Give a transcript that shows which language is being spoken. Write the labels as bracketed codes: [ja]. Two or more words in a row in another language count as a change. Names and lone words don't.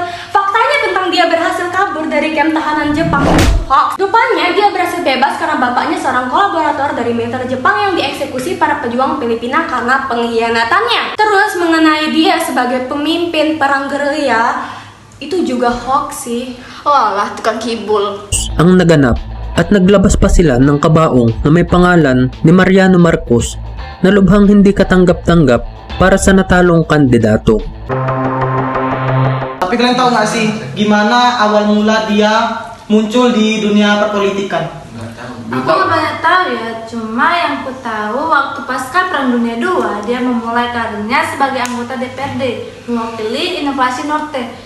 [id] Faktanya tentang dia berhasil kabur dari kamp tahanan Jepang hoax. Rupanya dia berhasil bebas karena bapaknya seorang kolaborator dari militer Jepang yang dieksekusi para pejuang Filipina karena pengkhianatannya. Terus mengenai dia sebagai pemimpin perang gerilya, itu juga hoax sih. Walah, tukang kibul. [tl] Ang naganap at naglabas pa sila ng kabaong na may pangalan ni Mariano Marcos na lubhang hindi katanggap-tanggap para sa natalong kandidato. [id] Tapi kalian tahu nggak sih gimana awal mula dia muncul di dunia perpolitikan? Aku nggak banyak tahu ya, cuma yang ku tahu waktu pasca Perang Dunia II dia memulai karirnya sebagai anggota DPRD mewakili Inovasi Norte.